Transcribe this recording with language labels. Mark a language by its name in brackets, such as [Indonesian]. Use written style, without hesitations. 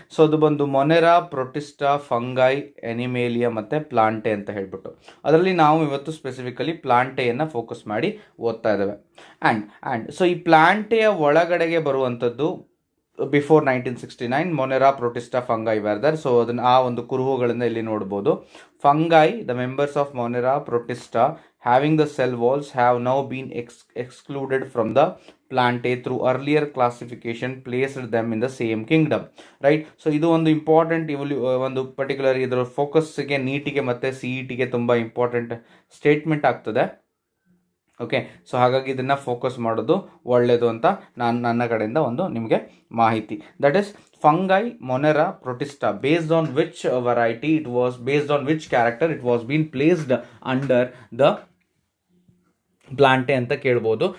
[Kannada] So ಅದು ಬಂದು ಮೊನೆರಾ, Protista, fungi, ಎನಿಮೇಲಿಯಾ ಮತ್ತು ಪ್ಲಾಂಟೆ ಅಂತ ಹೇಳ್ಬಿಟ್ಟು. ಅದರಲ್ಲಿ ನಾವು ಇವತ್ತು ಸ್ಪೆಸಿಫಿಕಲಿ ಪ್ಲಾಂಟೆಯನ್ನು ಫೋಕಸ್ ಮಾಡಿ ಓದ್ತಾ ಇದ್ದೇವೆ. ಆ್ಯಂಡ್ ಸೊ ಈ ಪ್ಲಾಂಟೆಯ ಒಳಗಡೆಗೆ ಬರುವಂಥದ್ದು ಬಿಫೋರ್ 1969 ಮೊನೆರಾ, ಪ್ರೊಟಿಸ್ಟಾ, ಫಂಗೈ ವೆರ್ದರ್. ಸೊ ಅದನ್ನು ಆ ಒಂದು ಕುರುಹುಗಳಿಂದ ಇಲ್ಲಿ ನೋಡ್ಬೋದು. [English] Fungi, the members of Monera, Protista having the cell walls have now been excluded from the plantae through earlier classification placed them in the same kingdom, right? [Kannada] So ಇದು ಒಂದು important ಒಂದು particular ಇದರ ಫೋಕಸ್ಗೆ ನೀಟಿಗೆ ಮತ್ತು CETಗೆ ತುಂಬ ಇಂಪಾರ್ಟೆಂಟ್ ಸ್ಟೇಟ್ಮೆಂಟ್ ಆಗ್ತದೆ. Okay, so ಹಾಗಾಗಿ ಇದನ್ನು focus ಮಾಡೋದು ಒಳ್ಳೆಯದು ಅಂತ ನನ್ನ ಕಡೆಯಿಂದ ಒಂದು ನಿಮಗೆ ಮಾಹಿತಿ. [English] that is fungi, Monera, Protista, based on which variety it was, based on which character it was been placed under the Plantae [Kannada] ಅಂತ ಕೇಳ್ಬೋದು.